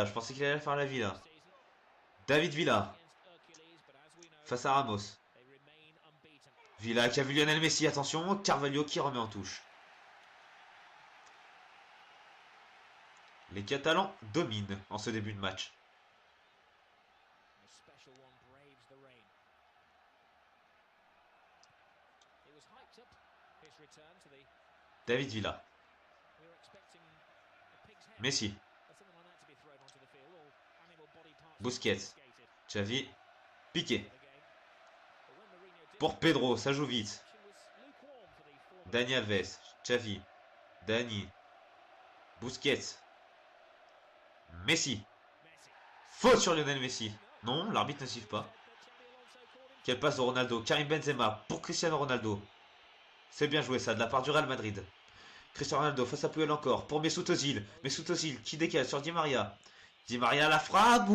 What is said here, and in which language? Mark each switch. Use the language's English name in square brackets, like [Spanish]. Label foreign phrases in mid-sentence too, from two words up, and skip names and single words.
[French] Je pensais qu'il allait faire la vie là. David Villa. Face à Ramos. Villa qui a vu Lionel Messi. Attention, Carvalho qui remet en touche. Les Catalans dominent en ce début de match. David Villa. Messi. Busquets. Xavi. Piqué. Pour Pedro, ça joue vite. Dani Alves. Xavi. Dani. Busquets. Messi. Faute sur Lionel Messi. Non, l'arbitre ne siffle pas. Quelle passe de Ronaldo. Karim Benzema pour Cristiano Ronaldo. C'est bien joué ça de la part du Real Madrid. Cristiano Ronaldo face à Puyol encore pour Mesut Özil. Mesut Özil qui décale sur Di Maria. Di Maria la frappe.